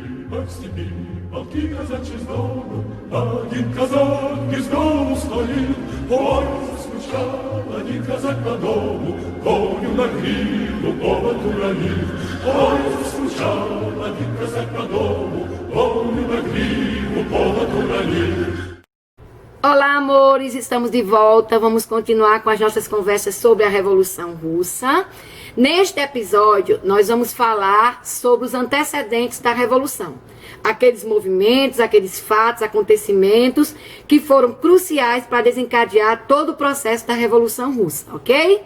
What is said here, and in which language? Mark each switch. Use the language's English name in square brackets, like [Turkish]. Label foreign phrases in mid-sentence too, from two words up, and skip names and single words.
[Russian] Степи, полки казачьи знову, один казак из дому стоит. Ой, заскучал один казак по дому, коню на гриву повод уронил. Ой, заскучал один казак по дому, коню на гриву повод уронил. [Portuguese] Olá, amores! Estamos de volta. Vamos continuar com as nossas conversas sobre a Revolução Russa. Neste episódio, nós vamos falar sobre os antecedentes da Revolução. Aqueles movimentos, aqueles fatos, acontecimentos que foram cruciais para desencadear todo o processo da Revolução Russa, ok?